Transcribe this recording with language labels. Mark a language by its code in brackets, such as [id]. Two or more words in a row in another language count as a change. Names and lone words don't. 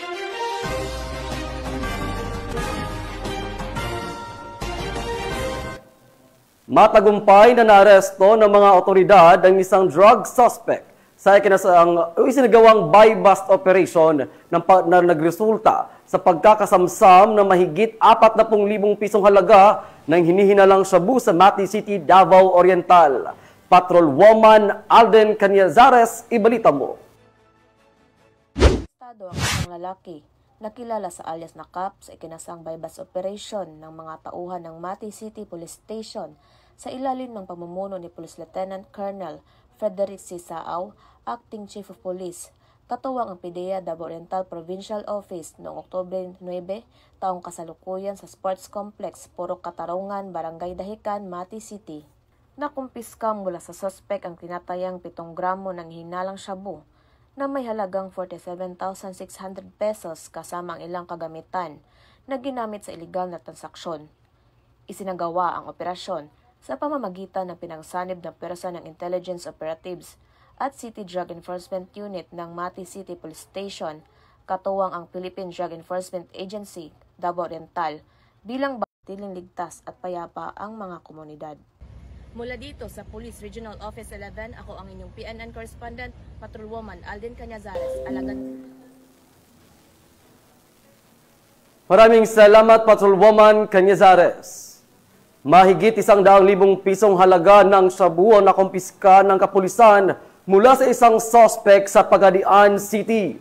[tl] Matagumpay na naaresto ng mga otoridad ang isang drug suspect sa isinagawang bypass operation na nagresulta sa pagkakasamsam ng mahigit 40,000 pisong halaga ng hinihinalang shabu sa Mati City, Davao Oriental. Patrolwoman Alden Canyazares, ibalita mo. Estado ang isang lalaki nakilala sa alias na Cap sa ikinasang bypass operation ng mga tauhan ng Mati City Police Station sa ilalim ng pamumuno ni Police Lieutenant Colonel Frederick C. Saaw, Acting Chief of Police, katuwang ang PDEA Davao Oriental Provincial Office noong Oktubre 9, taong kasalukuyan sa Sports Complex, Purok Katarungan, Barangay Dahican, Mati City. Nakumpiska mula sa suspect ang tinatayang 7 gramo ng hinalang shabu na may halagang 47,600 pesos kasama ang ilang kagamitan na ginamit sa iligal na transaksyon. Isinagawa ang operasyon sa pamamagitan ng pinangsanib na pwersa ng Intelligence Operatives at City Drug Enforcement Unit ng Mati City Police Station, katuwang ang Philippine Drug Enforcement Agency, Davao Oriental, bilang batiling ligtas at payapa ang mga komunidad. Mula dito sa Police Regional Office 11, ako ang inyong PNN correspondent, Patrolwoman Alden Canyazares, alagad. Maraming salamat, Patrolwoman Canyazares. Mahigit 100,000 pisong halaga ng shabu ang nakumpiska ng kapulisan mula sa isang suspect sa Pagadian City.